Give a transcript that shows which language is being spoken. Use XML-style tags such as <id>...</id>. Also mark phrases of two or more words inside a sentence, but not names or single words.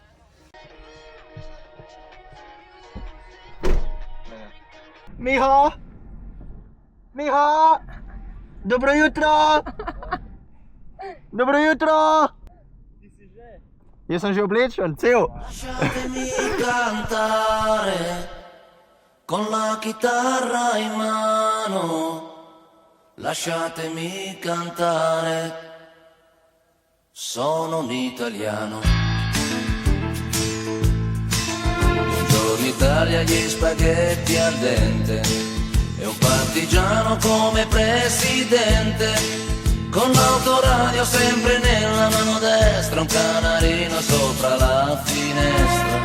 <sl>Miha! Miha! Dobro jutro! Dobro jutro! Jaz sem že oblečen, cel.</sl> <it>Lasciatemi cantare con la chitarra in mano. Lasciatemi cantare sono un italiano. Buongiorno Italia, gli spaghetti al dente e un partigiano come presidente, con l'autoradio sempre nella mano destra, un canarino sopra la finestra.</it>